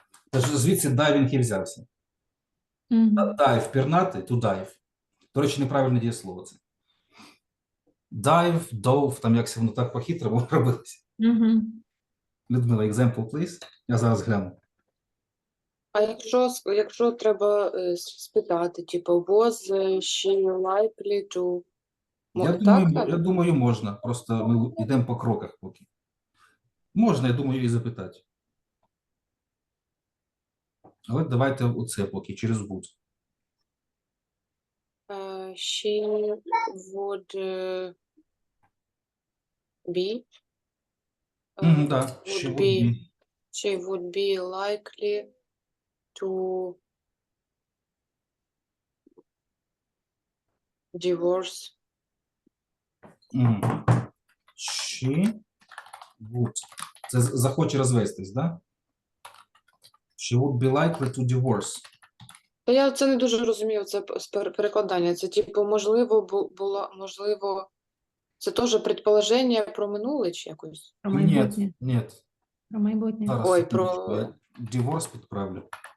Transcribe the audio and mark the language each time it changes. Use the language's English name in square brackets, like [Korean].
[Ukrainian] Тож звідси дайвінг і взявся. [English] Dive, [Ukrainian] пірнати, [English] to dive. [Ukrainian] До речі, неправильне дієслово це. [English] Dive, dove, [Ukrainian] там якось воно так по-хитрому робилося. [English] Людмила, example, please. [Ukrainian] Я зараз гляну. А якщо треба спитати, типу, [English] was she likely to [Ukrainian] Я думаю, можна. Просто ми йдемо по кроках поки. Можна, я думаю, її запитати. Але давайте оце поки, через would. [English] She would be. Да, she would be. She would be likely to divorce. She would. [Ukrainian] Це захоче розвестись, да? [English] She would be likely to divorce. [Ukrainian] Та я це не дуже розумію, це перекладання. Це типу, можливо, можливо, це теж предположення про минуле чи якось? Про майбутнє. Ні. Про майбутнє. Зараз, Ой, секундочку, про- я divorce підправлю.